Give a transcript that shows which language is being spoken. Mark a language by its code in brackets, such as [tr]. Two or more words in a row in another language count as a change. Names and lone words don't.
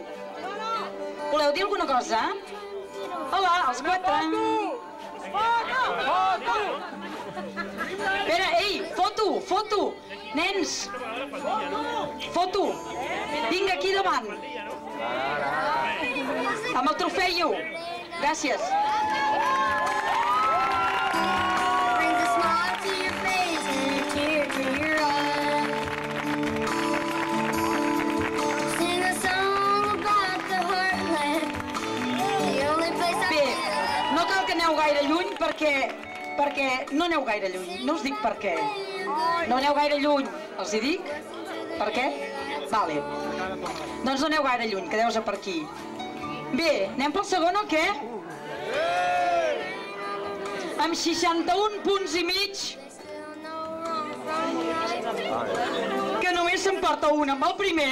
[ca] Voleu dir alguna cosa? Hola, els 4. Espera, ei, foto! Nens! Foto! Vinga, aquí davant. Amb el trofeu. Gràcies. [en] Brings a smile to your face and a tear to your eye. Sing a song about the heartland, the only place I [ca] Bé, [en] feel. [ca] no cal que aneu gaire lluny perquè no aneu gaire lluny. No us dic per què. No aneu gaire lluny. Els hi dic? Per què? Vale. Doncs no aneu gaire lluny, quedeu-vos per aquí. Bé, anem pel segon o què? Amb 61 punts i mig, que només s'emporta un amb el primer.